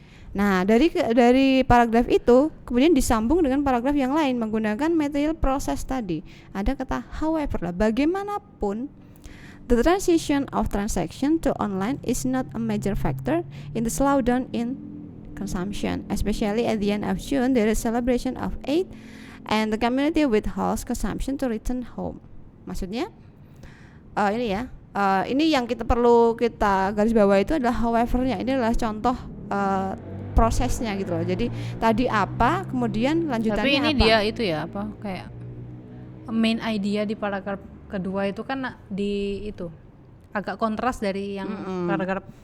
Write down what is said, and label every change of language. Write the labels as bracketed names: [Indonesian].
[Indonesian] Nah, dari paragraf itu kemudian disambung dengan paragraf yang lain menggunakan material proses tadi. Ada kata however lah, bagaimanapun [English] the transition of transaction to online is not a major factor in the slowdown in consumption, especially at the end of June there is celebration of Eid and the community withholds consumption to return home. [Indonesian] Maksudnya ini ya, ini yang perlu kita garis bawah itu adalah however-nya. Ini adalah contoh prosesnya gitu loh. Jadi tadi apa, kemudian lanjutannya apa. Tapi ini dia itu ya apa, kayak main idea di paragraf kedua itu kan di itu agak kontras dari yang paragraf